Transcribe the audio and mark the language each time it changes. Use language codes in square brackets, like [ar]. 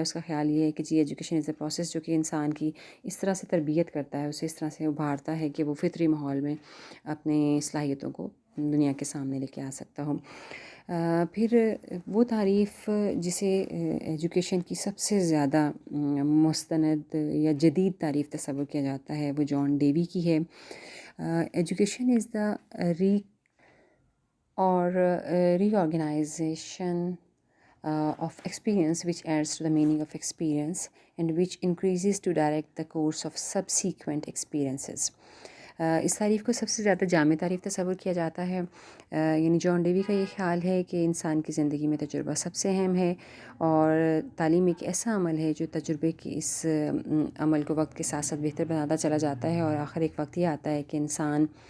[ur] اس کا خیال یہ ہے کہ جی [en] education is a process [ur] جو کہ انسان کی اس طرح سے تربیت کرتا ہے، اسے اس طرح سے ابھارتا ہے کہ وہ فطری ماحول میں اپنی صلاحیتوں کو دنیا کے سامنے لے کے آ سکتا ہو. پھر وہ تعریف جسے ایجوکیشن کی سب سے زیادہ مستند یا جدید تعریف تصور کیا جاتا ہے وہ جان ڈیوی کی ہے. [en] Education is the reorganisation of experience which adds to the meaning of experience and which increases to direct the course of subsequent experiences. [ur] اس تعریف کو سب سے زیادہ جامع تعریف تصور کیا جاتا ہے، یعنی جان ڈیوی کا یہ خیال ہے کہ انسان کی زندگی میں تجربہ سب سے اہم ہے، اور تعلیم ایک ایسا عمل ہے جو تجربے کی اس عمل کو وقت کے ساتھ ساتھ بہتر بناتا چلا جاتا ہے، اور آخر ایک وقت یہ آتا ہے کہ انسان